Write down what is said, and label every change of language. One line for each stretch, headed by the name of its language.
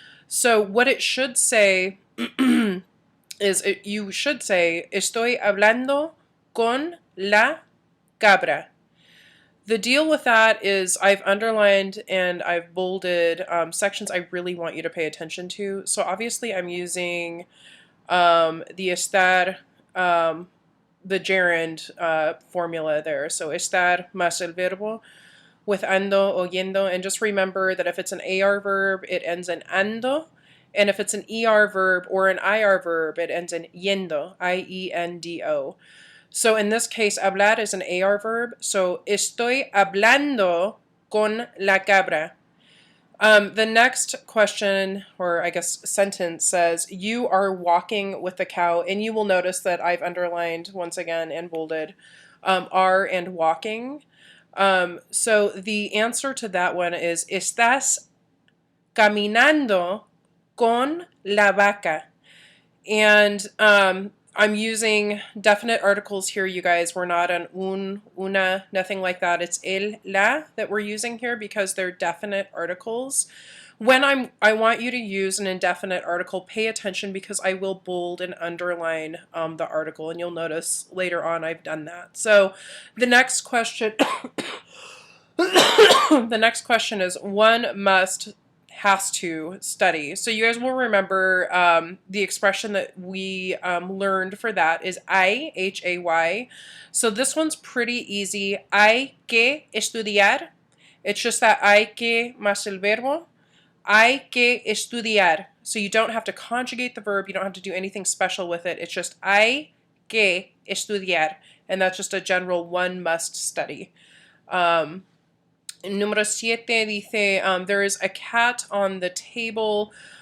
English: So what it should say you should say, estoy hablando con la cabra. The deal with that is I've underlined and I've bolded sections I really want you to pay attention to. So obviously I'm using the estar, the gerund formula there.
Spanish: So estar más el verbo with ando, oyendo.
English: And just remember that if it's an AR verb, it ends in ando. And if it's an ER verb or an IR verb, it ends in yendo, I-E-N-D-O. So in this case, hablar is an AR verb.
Spanish: So estoy hablando con la cabra.
English: The next question, or I guess sentence, says, you are walking with the cow. And you will notice that I've underlined once again and bolded are and walking. So the answer to that one is, estás caminando con la vaca. And I'm using definite articles here, you guys. We're not an una, nothing like that. It's el, la that we're using here because they're definite articles. When I want you to use an indefinite article, pay attention because I will bold and underline the article, and you'll notice later on I've done that. So the next question, the next question is one must has to study. So you guys will remember the expression that we learned for that is hay, H-A-Y. So this one's pretty easy.
Spanish: Hay que estudiar. It's just that hay que más el verbo. Hay que estudiar.
English: So you don't have to conjugate the verb. You don't have to do anything special with it. It's just hay que estudiar. And that's just a general one must study. Número 7 dice, there is a cat on the table.